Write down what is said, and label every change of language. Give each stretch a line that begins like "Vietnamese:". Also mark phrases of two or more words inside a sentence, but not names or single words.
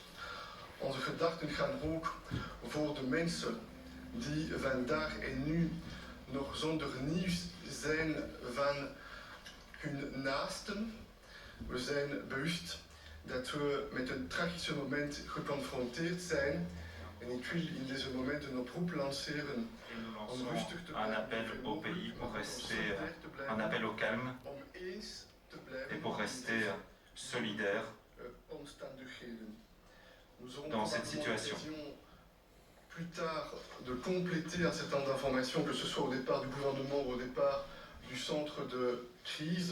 Dutch: Onze gedachten gaan ook voor de mensen die vandaag en nu nog zonder nieuws zijn van hun naasten. We zijn bewust dat we met een tragisch moment geconfronteerd zijn. En ik wil in deze moment een oproep lanceren om rustig te blijven.
French: Un appel au pays pour rester, un appel au calme et pour rester solidaire dans cette situation. Plus tard, de compléter un certain nombre d'informations, que ce soit au départ du gouvernement ou au départ du centre de crise.